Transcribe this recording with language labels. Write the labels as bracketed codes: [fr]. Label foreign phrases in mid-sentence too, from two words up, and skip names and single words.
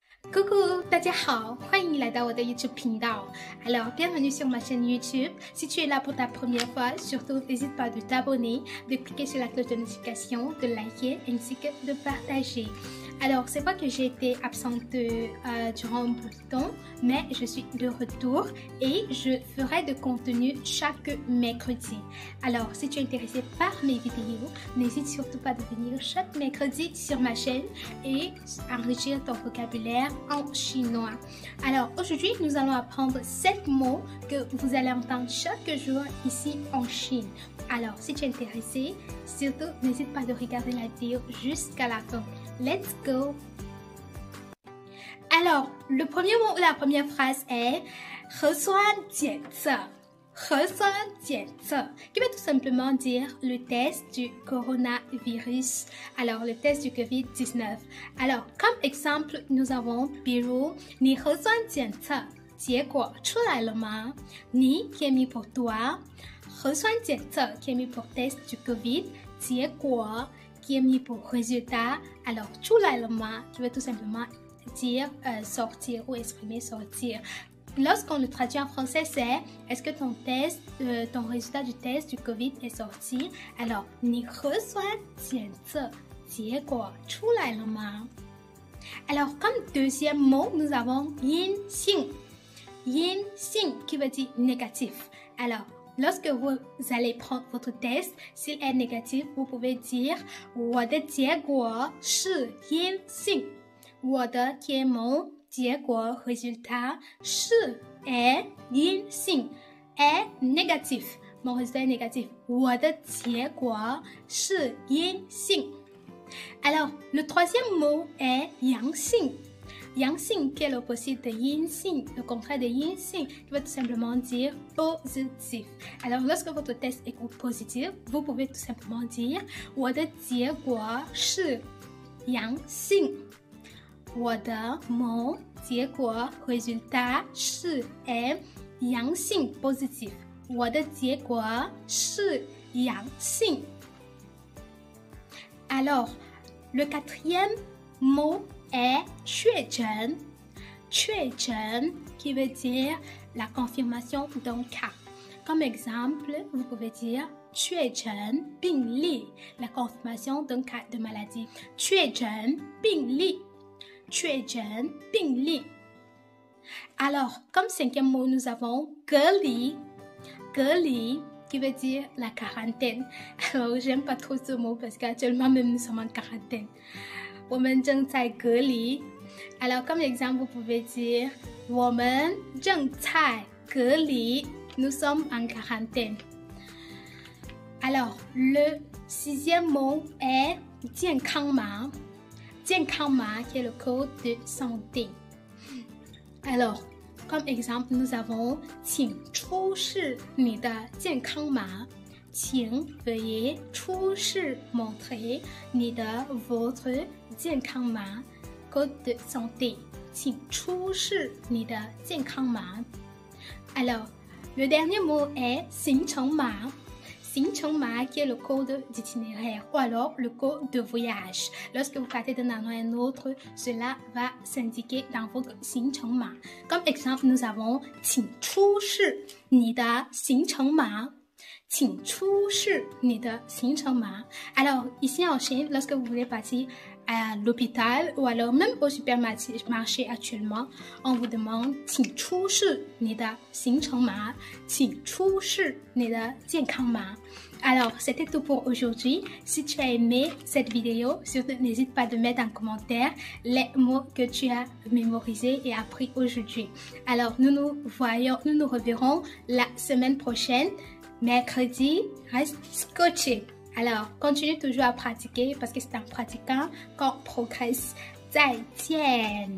[fr] Coucou, [zh] 大家好，欢迎来到我的 YouTube 频道。 [fr] Alors, bienvenue sur ma chaîne YouTube. Si tu es là pour ta première fois, surtout n'hésite pas de t'abonner, de cliquer sur la cloche de notification, de liker ainsi que de partager. Alors, c'est vrai que j'ai été absente durant un bout de temps, mais je suis de retour et je ferai de contenu chaque mercredi. Alors, si tu es intéressé par mes vidéos, n'hésite surtout pas de venir chaque mercredi sur ma chaîne et enrichir ton vocabulaire en chinois. Alors, aujourd'hui, nous allons apprendre 7 mots que vous allez entendre chaque jour ici en Chine. Alors, si tu es intéressé, surtout n'hésite pas de regarder la vidéo jusqu'à la fin. [en] Let's go! [fr] Alors, le premier mot ou la première phrase est « [zh] 核酸检测”. [fr] Qui veut tout simplement dire le test du coronavirus. Alors, le test du COVID-19. Alors, comme exemple, nous avons « [zh] 比如你核酸检测结果出来了吗？ [fr] 你 qui est mis pour toi, [zh] 核酸检测 [fr] qui est mis pour test du COVID, 结果 qui est mis pour résultat. Alors, [zh] 出来了吗 [fr] qui veut tout simplement dire sortir ou exprimer sortir. Lorsqu'on le traduit en français, c'est est-ce que ton résultat du test du COVID est sorti? Alors, [zh] 你核酸检测结果出来了吗? [fr] Alors, comme deuxième mot, nous avons 阴性. 阴性 qui veut dire négatif. Alors, lorsque vous allez prendre votre test, s'il est négatif, vous pouvez dire [zh] 我的结果是阴性. [fr] 我的 qui est mon 结果 résultat 是 est 阴性 est négatif. Mon résultat est négatif. [zh] 我的结果是阴性. [fr] Alors, le troisième mot est 阳性. 阳性 qui est l'opposé de 阴性, le contraire de 阴性 qui veut tout simplement dire positif. Alors, lorsque votre test est positif, vous pouvez tout simplement dire [zh] 我的结果是阳性. [fr] 我的 mon 结果 résultat 是 est 阳性 positif. [zh] 我的结果是阳性. [fr] Alors, le quatrième mot est 确诊. 确诊 qui veut dire la confirmation d'un cas. Comme exemple, vous pouvez dire [zh] 确诊病例, [fr] la confirmation d'un cas de maladie. [zh] 确诊病例. 确诊病例. [fr] Alors, comme cinquième mot, nous avons 隔离. 隔离 qui veut dire la quarantaine. Alors, j'aime pas trop ce mot parce qu'actuellement même nous sommes en quarantaine. [zh] 我们正在隔离. [fr] Alors, comme exemple, vous pouvez dire [zh] 我们正在隔离. [fr] Nous sommes en quarantaine. Alors, le sixième mot est 健康码. 健康码 qui est le code de santé. Alors, comme exemple, nous avons [zh] 请出示你的健康码. [fr] 请 veuillez 出示 montrer 你的 votre 健康码 code de santé. [zh] 请出示你的健康码. [fr] Alors, le dernier mot est 行程码. 行程码 qui est le code d'itinéraire ou alors le code de voyage. Lorsque vous partez d'un endroit à un autre, cela va s'indiquer dans votre 行程码. Comme exemple, nous avons [zh] 请出示你的行程码. 请出示你的行程码. [fr] Alors, ici en Chine, lorsque vous voulez partir à l'hôpital ou alors même au supermarché actuellement, on vous demande [zh] 请出示你的行程码. 请出示你的健康码. [fr] Alors, c'était tout pour aujourd'hui. Si tu as aimé cette vidéo, surtout n'hésite pas de mettre en commentaire les mots que tu as mémorisés et appris aujourd'hui. Alors, nous nous reverrons la semaine prochaine. Mercredi, reste scotché. Alors, continue toujours à pratiquer parce que c'est en pratiquant qu'on progresse.